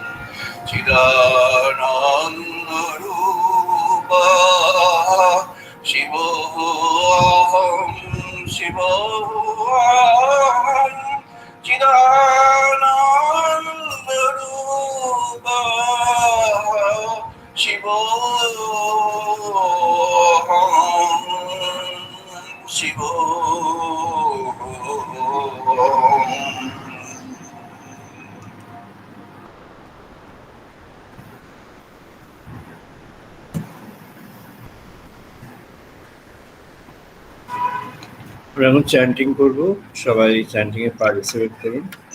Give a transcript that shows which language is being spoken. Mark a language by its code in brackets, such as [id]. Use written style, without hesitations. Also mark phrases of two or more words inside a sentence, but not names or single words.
[sa] चिदानन्द रूप शिवोऽहम् शिवोऽहम् चिदानन्द रूप शिवोऽहम् शिवोऽहम् chidananda rupa shivoham shivoham. [bn] আমরা এখন চ্যান্টিং করব, সবাই চ্যান্টিং এ পার্টিসিপেট করুন।